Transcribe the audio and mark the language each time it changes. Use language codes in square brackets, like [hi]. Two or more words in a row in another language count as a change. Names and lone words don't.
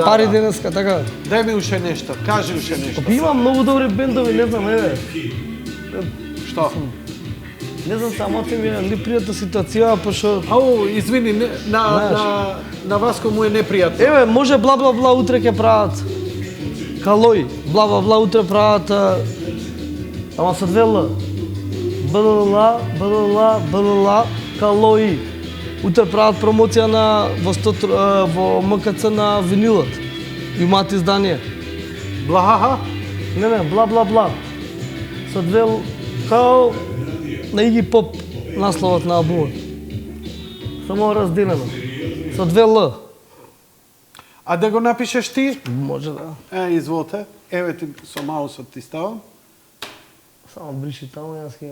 [mk] пари денеска, така. Дај ми уште нешто, кажи уште нешто. Има многу добри бендови, не знам, Што? Не знам, само ти ми е непријатна ситуација, пошо... Ау, извини, на Васко му е непријатно. Еве, може бла бла бла утре ќе прават. Калој, бла бла бла утре прават. Ама со две Л. БЛЛ, Калој. Утре прават промоција во МКЦ на винилот. Имаат издание. Блахаха? Не, бла бла бла. Со две Л, као на Иги Поп насловот на албумот. Само разделено. Со две Л. А да го напишеш ти? Може да. Изволте. Еве ти со маусот ти ставам. Само бриши таму, јас ќе...